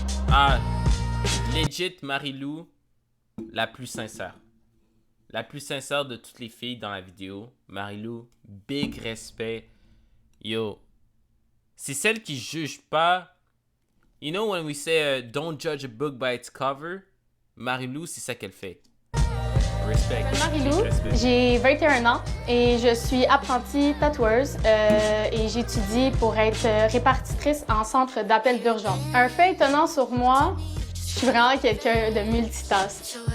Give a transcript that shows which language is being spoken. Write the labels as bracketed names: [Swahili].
[French] Ah, legit Marie-Lou, la plus sincère. La plus sincère de toutes les filles dans la vidéo. Marie-Lou, [English] big respect. [French] Yo, c'est celle qui juge pas. [English] You know when we say don't judge a book by its cover? [French] Marie-Lou, c'est ça qu'elle fait. Respect. Marie-Lou, Respect. j'ai 21 ans et je suis apprentie tatoueuse et j'étudie pour être répartitrice en centre d'appel d'urgence. Un fait étonnant sur moi, je suis vraiment quelqu'un de multitask.